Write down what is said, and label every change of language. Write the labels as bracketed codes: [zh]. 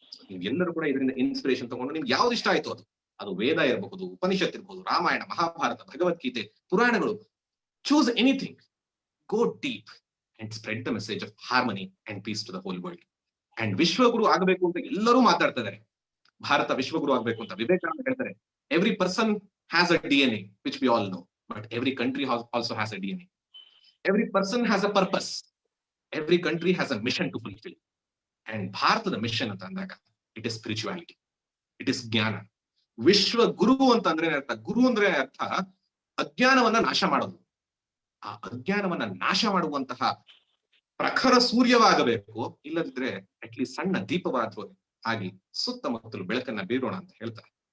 [kn] ನೀವು ಎಲ್ಲರೂ ಕೂಡ ಇದರಿಂದ ಇನ್ಸ್ಪಿರೇಷನ್ ತಗೊಂಡು ನಿಮ್ಗೆ ಯಾವ್ದು ಇಷ್ಟ ಆಯ್ತು ಅದು ವೇದ ಇರಬಹುದು, ಉಪನಿಷತ್ ಇರಬಹುದು, ರಾಮಾಯಣ, ಮಹಾಭಾರತ, ಭಗವದ್ಗೀತೆ, ಪುರಾಣಗಳು, [en] choose anything, go deep and spread the message of harmony and peace to the whole world. [kn] And ವಿಶ್ವಗುರು ಆಗಬೇಕು ಅಂತ ಎಲ್ಲರೂ ಮಾತಾಡ್ತಾ ಇದ್ದಾರೆ. ಭಾರತ ವಿಶ್ವಗುರು ಆಗಬೇಕು ಅಂತ ವಿವೇಕಾನಂದ ಹೇಳ್ತಾರೆ, [en] every person has a DNA which we all know, but every country also has a DNA. Every person has a purpose, every country has a mission to fulfill. And [kn] ಭಾರತದ ಮಿಷನ್ ಅಂತ ಅಂದಾಗ [en] it is spirituality, it is jnana. [kn] ವಿಶ್ವಗುರು ಅಂತಂದ್ರೆ ಅರ್ಥ, ಗುರು ಅಂದ್ರೆ ಅರ್ಥ ಅಜ್ಞಾನವನ್ನ ನಾಶ ಮಾಡೋದು. ಆ ಅಜ್ಞಾನವನ್ನ ನಾಶ ಮಾಡುವಂತಹ ಪ್ರಖರ ಸೂರ್ಯವಾಗಬೇಕು, ಇಲ್ಲದಿದ್ರೆ ಅಟ್ಲೀಸ್ಟ್ ಸಣ್ಣ ದೀಪವಾದ್ರೂ ಆಗಿ ಸುತ್ತಮುತ್ತಲು ಬೆಳಕನ್ನ ಬೀರೋಣ ಅಂತ ಹೇಳ್ತಾರೆ.